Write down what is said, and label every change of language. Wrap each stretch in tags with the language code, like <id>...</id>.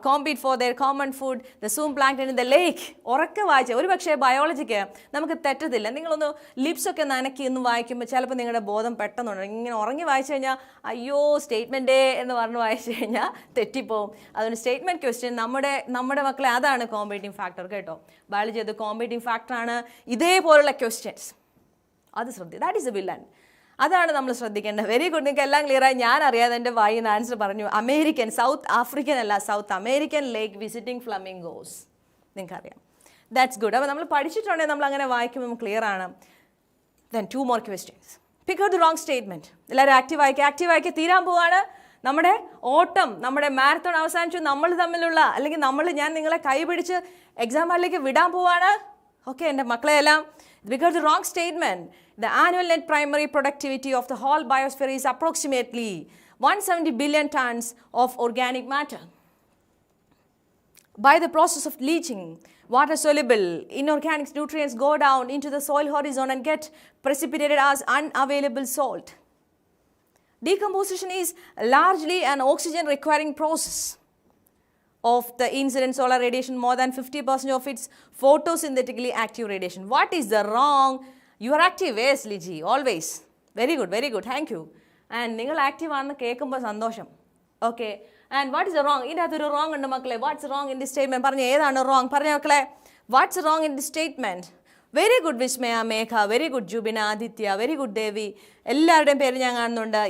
<en>Compete for their common food, the zooplankton in the lake.</en> <ml>ഉറക്കെ വായിച്ച ഒരു പക്ഷേ ബയോളജിക്ക് നമുക്ക് തെറ്റത്തില്ല. നിങ്ങളൊന്ന് ലിപ്സൊക്കെ നനക്കി ഒന്ന് വായിക്കുമ്പോൾ ചിലപ്പോൾ നിങ്ങളുടെ ബോധം പെട്ടെന്നുണ്ട്. ഇങ്ങനെ ഉറങ്ങി വായിച്ചു കഴിഞ്ഞാൽ അയ്യോ സ്റ്റേറ്റ്മെൻറ്റേ എന്ന് പറഞ്ഞ് വായിച്ചു കഴിഞ്ഞാൽ തെറ്റിപ്പോവും. അതുകൊണ്ട് സ്റ്റേറ്റ്മെൻറ്റ് ക്വസ്റ്റ്യൻ നമ്മുടെ മക്കളെ അതാണ് കോമ്പീറ്റിംഗ് ഫാക്ടർ കേട്ടോ. ബയോളജി അത് കോമ്പീറ്റിംഗ് ഫാക്ടറാണ്. ഇതേപോലുള്ള ക്വസ്റ്റ്യൻസ് അത് ശ്രദ്ധിക്കുക.</ml> <en>That is a villain.</en> <ml>അതാണ് നമ്മൾ ശ്രദ്ധിക്കേണ്ടത്. Very good. നിങ്ങൾക്ക് എല്ലാം ക്ലിയറായി. ഞാൻ അറിയാതെ എൻ്റെ വായിന്ന് ആൻസർ പറഞ്ഞു. അമേരിക്കൻ, സൗത്ത് ആഫ്രിക്കൻ അല്ല, സൗത്ത് അമേരിക്കൻ ലേക്ക് വിസിറ്റിംഗ് ഫ്ലമിംഗോസ്. നിങ്ങൾക്കറിയാം.</ml> <en>That's good.</en> <ml>അപ്പോൾ നമ്മൾ പഠിച്ചിട്ടുണ്ടെങ്കിൽ നമ്മൾ അങ്ങനെ വായിക്കുമ്പോൾ ക്ലിയർ ആണ്.</ml> <en>Then 2 more questions. Pick out the wrong statement.</en> <ml>എല്ലാവരും ആക്റ്റീവ് ആക്കി തീരാൻ പോവാണ്. നമ്മുടെ ഓട്ടം, നമ്മുടെ മാരത്തോൺ അവസാനിച്ചു. നമ്മൾ തമ്മിലുള്ള അല്ലെങ്കിൽ ഞാൻ നിങ്ങളെ കൈപിടിച്ച് എക്സാം ഹാളിലേക്ക് വിടാൻ പോവാണ്. ഓക്കെ എൻ്റെ മക്കളെയെല്ലാം</ml> <en>We got the wrong statement. The annual net primary productivity of the whole biosphere is approximately 170 billion tons of organic matter. By the process of leaching, water-soluble inorganic nutrients go down into the soil horizon and get precipitated as unavailable salt. Decomposition is largely an oxygen-requiring process of the incident solar radiation, more than 50% of its photosynthetically active radiation. What is the wrong? You are active, yes, Liji, always. Very good, thank you.</en> <ml>And നിങ്ങൾ active ആണെന്ന് കേൾക്കുമ്പോൾ സന്തോഷം.</ml> <en>Okay, and what is the wrong?</en> <ml>ഇതിനകത്തൊരു wrong ഉണ്ട് മക്കളെ.</ml> <en>What's wrong in the statement?</en> <ml>പറഞ്ഞ ഏതാണ് wrong? പറഞ്ഞ മക്കളെ,</ml> <en>What's wrong in the statement? Very good Vismaya, Megha, very good Jubina, Aditya, very good Devi,</en> <ml>എല്ലാവരുടെയും പേര് ഞാൻ കാണുന്നുണ്ട്.</ml>